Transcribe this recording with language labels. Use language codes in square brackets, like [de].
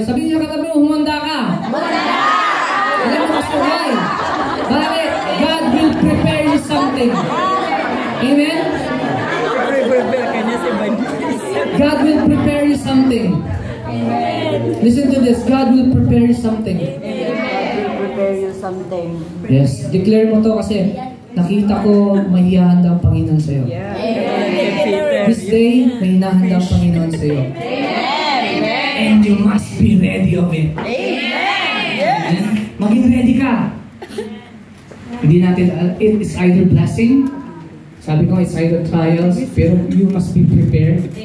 [tl] Sabihin niya katabi mo, humanda ka! Humanda ka! Alam mo gusto why? Bakit? [en] God will prepare you something. Amen? God will prepare you something. Listen to this. God will prepare you something. Prepare you something. Yes. [tl] Declare mo to kasi nakita ko may hihanda ang Panginoon sa'yo. [en] This day, [tl] may hinahanda ang Panginoon sa'yo. [en] And you must be ready of it. Amen. [tl] Maging ready ka. Hindi natin, [en] it's either blessing, [tl] sabi ko [en] it's either trials, pero you must be prepared.